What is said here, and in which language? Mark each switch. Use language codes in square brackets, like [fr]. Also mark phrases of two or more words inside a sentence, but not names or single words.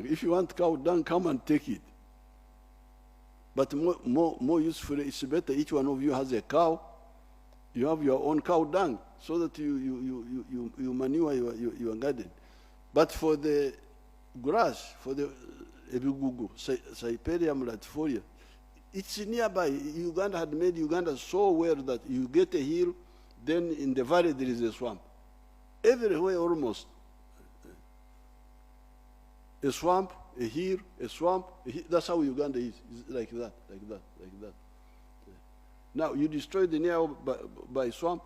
[en] If you want cow dung, come and take it. But more useful, it's better each one of you has a cow. You have your own cow dung so that you manure your garden. But for the grass, for the ebigugu, Cyperium latifolia, it's nearby. Uganda had made Uganda so well that you get a hill, then in the valley there is a swamp. Everywhere almost. A swamp, a hill, a swamp. That's how Uganda is. It's like that, like that, like that. Now, you destroy the nearby swamp.